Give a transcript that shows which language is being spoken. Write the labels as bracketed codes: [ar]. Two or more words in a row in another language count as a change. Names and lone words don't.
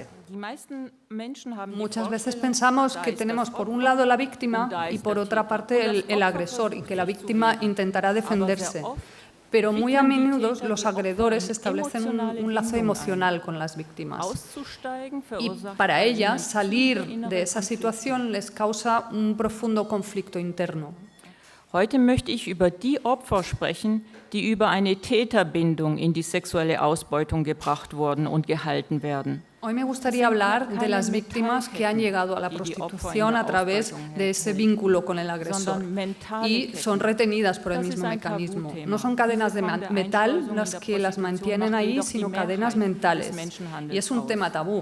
[es] Muchas veces pensamos que tenemos por un lado la víctima y por otra parte el agresor y que la víctima intentará defenderse. Pero muy a menudo los agredores establecen un lazo emocional con las víctimas. Y para ellas salir de esa situación les causa un profundo conflicto interno. [de] Heute möchte ich über die Opfer sprechen, die über eine Täterbindung in die sexuelle Ausbeutung gebracht wurden und gehalten werden. [es] Hoy me gustaría hablar de las víctimas que han llegado a la prostitución a través de ese vínculo con el agresor y son retenidas por el mismo mecanismo. No son cadenas de metal las que las mantienen ahí, sino cadenas mentales. Y es un tema tabú.